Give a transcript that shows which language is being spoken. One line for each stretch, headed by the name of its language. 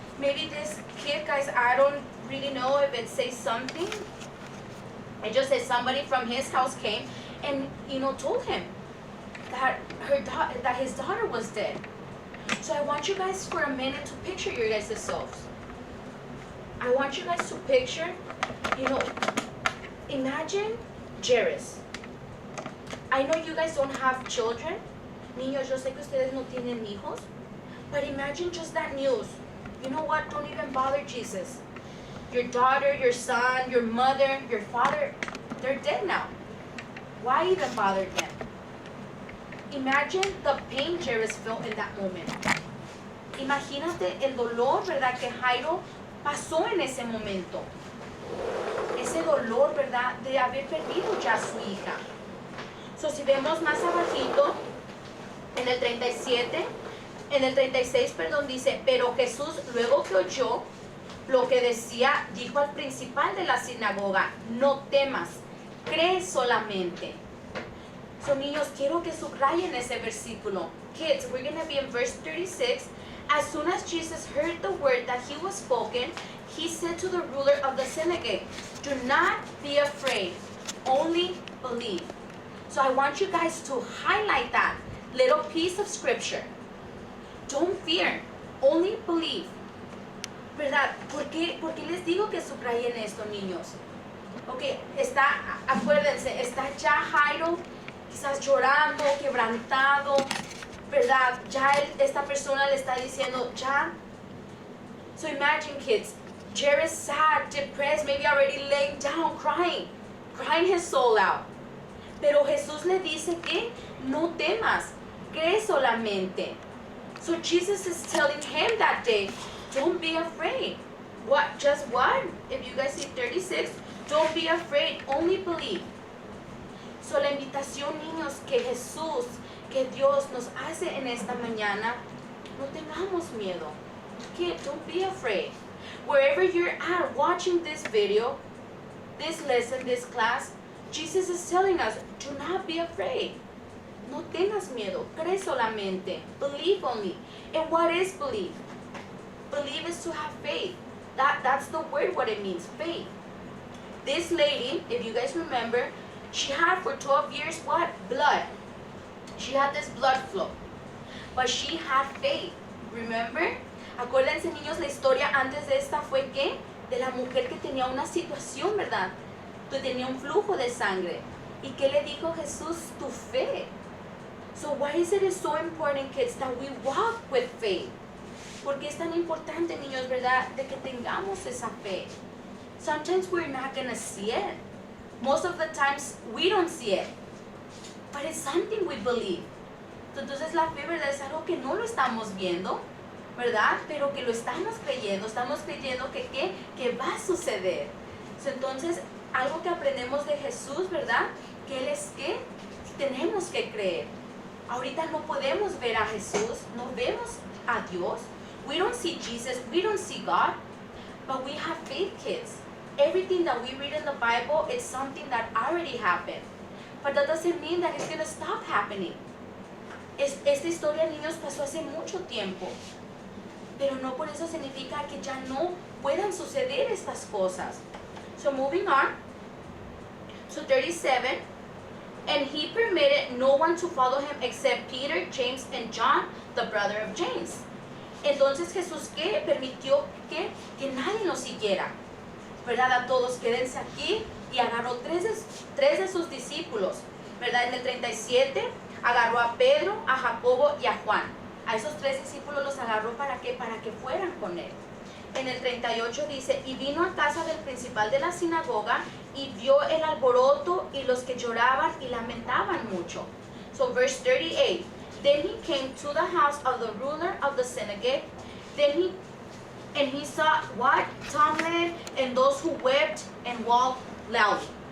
English: Maybe this kid, guys, I don't really know if it says something. It just says somebody from his house came and, told him that that his daughter was dead. So I want you guys for a minute to picture your guys' selves. I want you guys to picture, imagine Jairus. I know you guys don't have children.
Spanish: Niños, yo sé que ustedes no tienen hijos.
English: But imagine just that news. You know what? Don't even bother Jesus. Your daughter, your son, your mother, your father, they're dead now. Why even bother them? Imagine the pain Jairus felt in that moment.
Spanish: Imagínate el dolor, ¿verdad? Que Jairo pasó en ese momento. Ese dolor, ¿verdad? De haber perdido ya a su hija. So, si vemos más abajito, en el 36, dice, pero Jesús, luego que oyó lo que decía, dijo al principal de la sinagoga, no temas, cree solamente. So, niños, quiero que subrayen ese versículo.
English: Kids, we're going to be in verse 36. As soon as Jesus heard the word that he was spoken, he said to the ruler of the synagogue, do not be afraid, only believe. So I want you guys to highlight that little piece of scripture. Don't fear, only believe.
Spanish: ¿Verdad? ¿Por qué les digo que subrayen esto, niños? Ok, acuérdense, está ya Jairo quizás llorando, quebrantado, ¿verdad? Ya esta persona le está diciendo, ya.
English: So imagine, kids, Jairus sad, depressed, maybe already laying down, crying his soul out.
Spanish: Pero Jesús le dice que no temas, cree solamente.
English: So Jesus is telling him that day, don't be afraid. What? Just what? If you guys see 36, don't be afraid, only believe.
Spanish: So la invitación, niños, que Jesús, que Dios nos hace en esta mañana, no tengamos miedo.
English: Kid, don't be afraid. Wherever you're at watching this video, this lesson, this class, Jesus is telling us, do not be afraid.
Spanish: No tengas miedo, cree solamente,
English: believe only. And what is believe? Believe is to have faith. That's the word, what it means, faith. This lady, if you guys remember, she had for 12 years what? Blood. She had this blood flow. But she had faith. Remember?
Spanish: Acuérdense, niños, la historia antes de esta fue que de la mujer que tenía una situación, ¿verdad? Que tenía un flujo de sangre. ¿Y qué le dijo Jesús? Tu fe.
English: So why is it so important, kids, that we walk with faith?
Spanish: Porque es tan importante, niños, ¿verdad? De que tengamos esa fe.
English: Sometimes we're not going to see it. Most of the times we don't see it. But it's something we believe.
Spanish: Entonces la fe, ¿verdad? Es algo que no lo estamos viendo, ¿verdad? Pero que lo estamos creyendo que va a suceder. So, entonces, algo que aprendemos de Jesús, ¿verdad? Que Él es que tenemos que creer. Ahorita no podemos ver a Jesús, no vemos a Dios.
English: We don't see Jesus, we don't see God, but we have faith, kids. Everything that we read in the Bible, it's something that already happened. But that doesn't mean that it's going to stop happening.
Spanish: Esta historia, niños, pasó hace mucho tiempo. Pero no por eso significa que ya no puedan suceder estas cosas.
English: So moving on. So 37. And he permitted no one to follow him except Peter, James, and John, the brother of James.
Spanish: Entonces Jesús, ¿qué? Permitió que nadie nos siguiera. ¿Verdad? A todos, quédense aquí. Y agarró tres de sus discípulos. ¿Verdad? En el 37 agarró a Pedro, a Jacobo y a Juan. A esos 3 discípulos los agarró ¿para qué? Para que fueran con él. En el 38 dice, y vino a casa del principal de la sinagoga y vio el alboroto y los que lloraban y lamentaban mucho.
English: So verse 38, then he came to the house of the ruler of the synagogue, and he saw what? Tumbling and those who wept and wailed loudly.